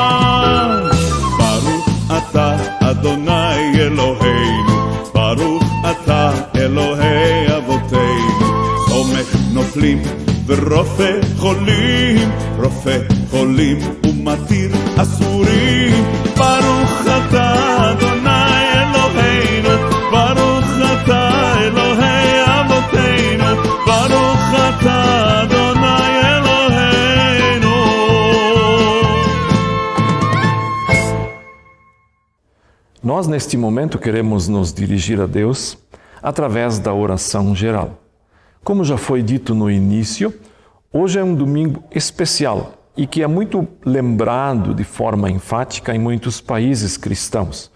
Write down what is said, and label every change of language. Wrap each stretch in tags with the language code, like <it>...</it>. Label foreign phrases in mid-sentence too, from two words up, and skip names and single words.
<he>ברוך אתה אדוני אלוהינו, ברוך אתה אלוהי אבותינו, תומך נופלים ורופא חולים, רופא חולים ומתיר asurim. ברוך אתה אדוני אלוהינו, ברוך אתה אלוהי אבותינו, ברוך אתה אדוני אלוהינו.</he> <pt>Nós, neste momento, queremos nos dirigir a Deus através da oração geral. Como já foi dito no início, hoje é um domingo especial e que é muito lembrado de forma enfática em muitos países cristãos.</pt>